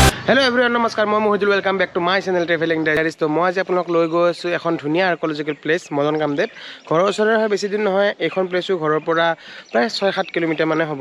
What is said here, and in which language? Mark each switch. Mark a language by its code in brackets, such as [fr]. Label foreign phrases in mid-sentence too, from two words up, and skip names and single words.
[en] Hello everyone, namaskar. Moi Mohidul, welcome back to my channel Traveling Diaries. [as] তো মই আজি আপোনাক লৈ গৈ আছো এখন ধুনীয়া [en] archaeological place [as] মদন কামদেৱ। ঘৰৰ ওচৰৰে হয়, বেছি দিন নহয়। এইখন প্লেসো ঘৰৰ পৰা প্ৰায় 6-7 কিলোমিটাৰ মানে হ'ব।